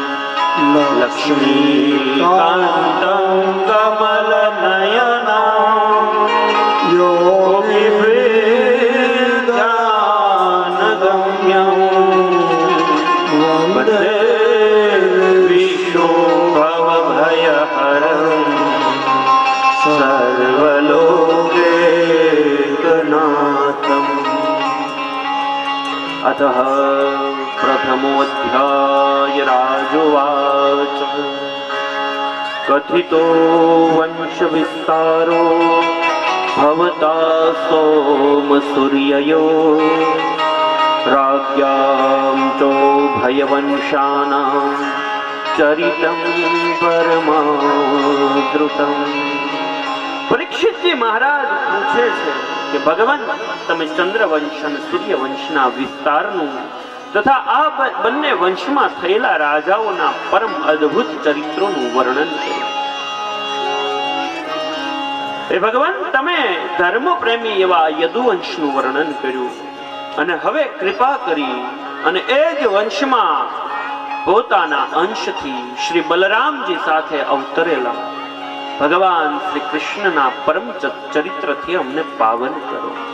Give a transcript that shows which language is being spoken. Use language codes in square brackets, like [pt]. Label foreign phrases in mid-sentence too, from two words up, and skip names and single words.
[sa] લક્ષ્મીકાન્तं કમલનયनं યોગીવૃદ્ધાનગમ્યં વંદે વિષ્ણુભવભયહરં સર્વલોકૈકનાથં. अतः प्रथमोऽध्याय राजोवाच कथितो वंशविस्तारो भवता सोमसूर्ययो राज्ञां चोभयवंशानां चरितं परमाद्रुतं। [hi] परीक्षितजी महाराज पूछे [gu] છે કે ભગવાન તમે ચંદ્રવંશ અને સૂર્યવંશના વિસ્તારનું તથા આ બંને વંશમાં થયેલા રાજાઓના પરમ અદ્ભુત ચરિત્રોનું વર્ણન કર્યું। એ ભગવાન તમે ધર્મ પ્રેમી એવા યદુવંશનું વર્ણન કર્યું અને હવે કૃપા કરી અને એ જ વંશમાં પોતાના અંશથી શ્રી બલરામજી સાથે અવતરેલા ભગવાન શ્રી કૃષ્ણના પરમ ચરિત્રથી અમને પાવન કરો।